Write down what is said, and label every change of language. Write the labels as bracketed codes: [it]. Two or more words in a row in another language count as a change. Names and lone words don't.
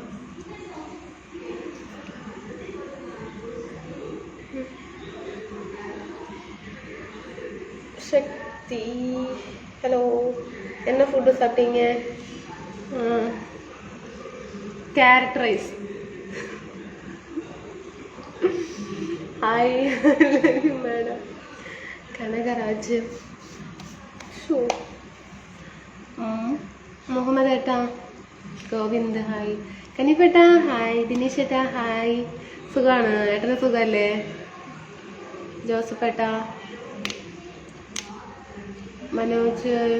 [ta] சக்தி ஹலோ. என்ன ஃபுட்டு சாப்பிட்டீங்க? கேரட் ரைஸ். ஹாய் மேடம். [ml] കനകരാജ്. ഷോ മുഹമ്മദ് ഏട്ടാ. ഗോവിന്ദ് ഹായ്. കനിപ്പേട്ടാ ഹായ്. ദിനേശ് ഏട്ടാ ഹായ്. സുഖമാണ്? ഏട്ടന് സുഖമല്ലേ? ജോസഫ് ഏട്ടാ. മനോജ്.